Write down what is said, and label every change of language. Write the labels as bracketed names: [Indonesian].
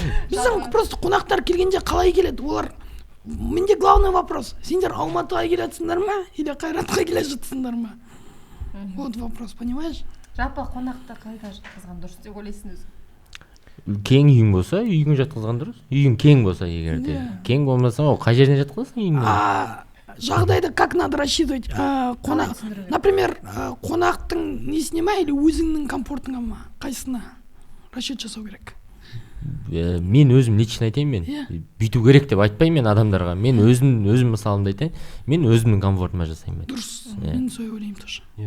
[Kazakh] Біздің просто қонақтар келгенде қалай келеді? Олар менде [Russian] главный вопрос. [Kazakh] Сендер Алматыға келе жатсыңдар ма или Қайратқа келе жатсыңдар ма? [Russian] Вот вопрос, понимаешь? [Kazakh] Жалпы қонақты қайда жатқызған дұрыс деп ойлайсың өзің? Кең үйің болса, үйіңе жатқызған дұрыс. Үйің кең болса егерде. Кең болмаса, ол қай жеріне жатқызасың үйіңе? [Russian] Жағдайды как надо рассчитывать? [Kazakh] Например, қонақтың несіне ма или өзіңнің комфортыңа ма? Қайсына расчет жасау керек? Мен өзім лично айтайын, мен бүйту керек деп айтпаймын мен адамдарға. Мен өзім мысалымды айтайын. Мен өзімнің комфортыма жасаймын. Дұрыс, мен солай ойлаймын тоже.